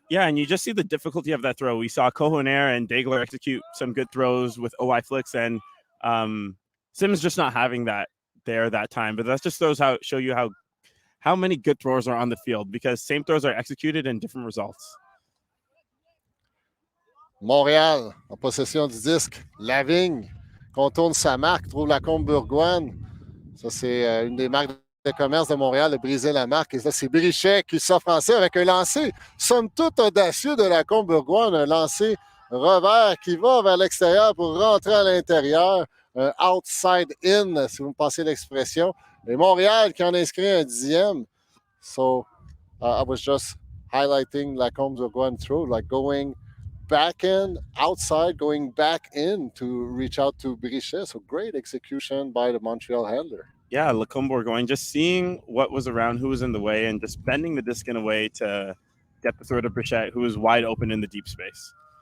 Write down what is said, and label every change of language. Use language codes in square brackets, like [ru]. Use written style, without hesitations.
[en] Yeah, and you just see the difficulty of that throw. We saw Cohonair and Degler execute some good throws with OI flicks, and Simmons just not having that there that time. But that just show you how many good throwers are on the field, because same throws are executed in different results. [fr] Montréal en possession du disque. Lavigne contourne sa marque, trouve la combe bourgoine. Ça, c'est une des marques de commerce de Montréal de briser la marque. Et là, c'est Brichet qui s'offre en C avec un lancer, somme toute audacieux de la combe bourgoine. Un lancer revers qui va vers l'extérieur pour rentrer à l'intérieur. Un outside in, si vous me passez l'expression. Et Montréal qui en inscrit un 10e. [en] So, I was just highlighting la combe bourgoine throw, like going back in, outside, going back in to reach out to Brichet. So great execution by the Montreal handler. Yeah, Lacombe Bourgogne, just seeing what was around, who was in the way, and just bending the disc in a way to get the throw to Brichette, who was wide open in the deep space.